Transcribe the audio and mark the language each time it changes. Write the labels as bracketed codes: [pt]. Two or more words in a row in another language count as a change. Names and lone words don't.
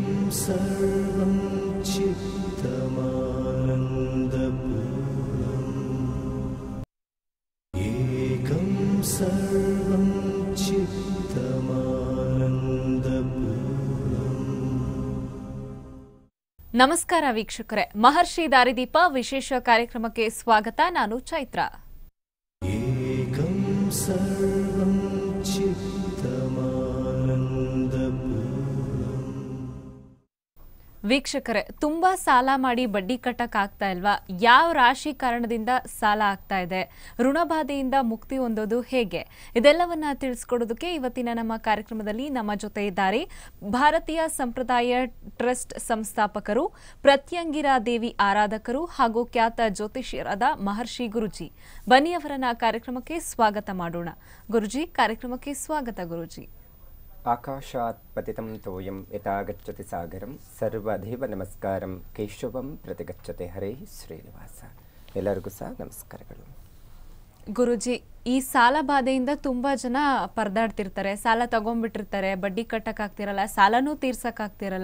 [sa] सर्वं चित्तमानन्दपूर्णम् एकं सर्वं चित्तमानन्दपूर्णम्। [kn] ನಮಸ್ಕಾರ ವೀಕ್ಷಕರೇ, ಮಹರ್ಷಿ ದಾರಿದೀಪ ವಿಶೇಷ ಕಾರ್ಯಕ್ರಮಕ್ಕೆ ಸ್ವಾಗತ. ನಾನು ಚೈತ್ರ. [sa] एकं सर्वं चित्तमानन्दपूर्णम्। [kn] ವೀಕ್ಷಕರೇ, ತುಂಬಾ ಸಾಲ ಮಾಡಿ ಬಡ್ಡಿ ಕಟ್ಟಕ್ ಆಗ್ತಾ ಇಲ್ವಾ? ಯಾವ ರಾಶಿ ಕಾರಣದಿಂದ ಸಾಲ ಆಗ್ತಾ ಇದೆ? ಋಣಬಾಧೆಯಿಂದ ಮುಕ್ತಿ ಹೊಂದೋದು ಹೇಗೆ? ಇದೆಲ್ಲವನ್ನ ತಿಳಿಸ್ಕೊಡೋದಕ್ಕೆ ಇವತ್ತಿನ ನಮ್ಮ ಕಾರ್ಯಕ್ರಮದಲ್ಲಿ ನಮ್ಮ ಜೊತೆ ಇದ್ದಾರೆ ಭಾರತೀಯ ಸಂಪ್ರದಾಯ ಟ್ರಸ್ಟ್ ಸಂಸ್ಥಾಪಕರು, ಪ್ರತ್ಯಂಗಿರಾ ದೇವಿ ಆರಾಧಕರು ಹಾಗೂ ಖ್ಯಾತ ಜ್ಯೋತಿಷ್ಯರಾದ ಮಹರ್ಷಿ ಗುರುಜಿ. ಬನ್ನಿ ಅವರನ್ನ ಕಾರ್ಯಕ್ರಮಕ್ಕೆ ಸ್ವಾಗತ ಮಾಡೋಣ. ಗುರುಜಿ, ಕಾರ್ಯಕ್ರಮಕ್ಕೆ ಸ್ವಾಗತ. ಗುರುಜಿ, [sa] ಆಕಾಶಾತ್ ಪತಿತಂ ತೋಯಂ ಯಥಾ ಗಚ್ಚತಿ ಸಾಗರಂ ಸರ್ವದೇವ ನಮಸ್ಕಾರಂ ಕೇಶವಂ ಪ್ರತಿಗಚ್ಚತೆ ಹರೇ ಶ್ರೀನಿವಾಸ. [kn] ಎಲ್ಲರಿಗೂ ಸಹ ನಮಸ್ಕಾರಗಳು. ಗುರುಜಿ, ಈ ಸಾಲ ಬಾಧೆಯಿಂದ ತುಂಬಾ ಜನ ಪರದಾಡ್ತಿರ್ತಾರೆ. ಸಾಲ ತಗೊಂಡ್ಬಿಟ್ಟಿರ್ತಾರೆ, ಬಡ್ಡಿ ಕಟ್ಟಕ್ಕಾಗ್ತಿರಲ್ಲ, ಸಾಲನೂ ತೀರ್ಸಕ್ಕಾಗ್ತಿರಲ್ಲ.